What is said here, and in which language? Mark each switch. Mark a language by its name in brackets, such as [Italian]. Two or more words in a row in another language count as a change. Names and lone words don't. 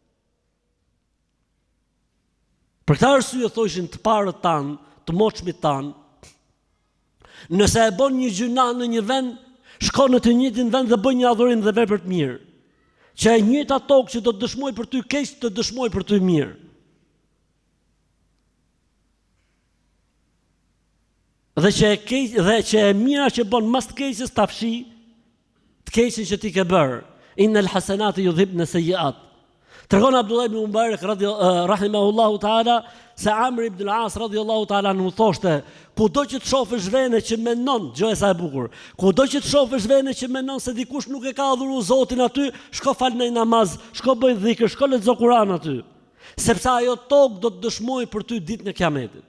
[Albanian] Për këtë arsye thoshin të parët tan, të moshmit tan, nëse e bën një gjuna në një vend, shkon në të njëjtin vend dhe bën një adhurim dhe vepër të mirë. Që e njëjta tokë që do të dëshmoj për ty keq, të dëshmoj për ty mirë. Dhe që e mira që bën mas të keqes ta fshi të keqen që ti ke bërë. [Arabic] إن الحسنات يذهبن السيئات. [Albanian] Tregon Abdullah ibn Mubarak [Arabic] رحمه الله تعالى [Albanian] se Amr ibn al-As [Arabic] رضي الله تعالى عنه [Albanian] thoshte: kudo që të shohësh vende që mendon, gjë sa e bukur, kudo që të shohësh vende që mendon se dikush nuk e ka adhuruar Zotin aty, shko fal në namaz, shko bëj dhikr, shko lexo Kur'an aty, sepse ajo tokë do të dëshmojë për ty ditën e Kiametit.